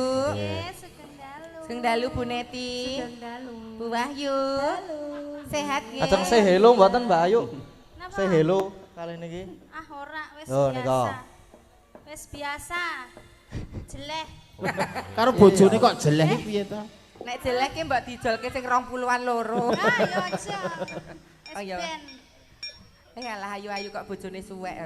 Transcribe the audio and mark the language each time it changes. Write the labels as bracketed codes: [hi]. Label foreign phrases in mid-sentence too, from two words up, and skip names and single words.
[jv] Nggih, sugeng dalu. Sugeng dalu Bu Neti. Sugeng dalu. Bu Wahyu. Sehat nggih. Ajeng [en] say hello [jv] mboten Mbak Ayu? Napa? [en] Say hello [jv] kali niki. Ah ora, wis Oh, biasa. nika. Wis biasa. Jeleh. Karo bojone kok jeleh piye to? Nek jelek ki mbok dijolke sing 20-an loro. Ah, ya aja. Oh, iya. Ben. Alah ayu-ayu kok bojone suwek ora.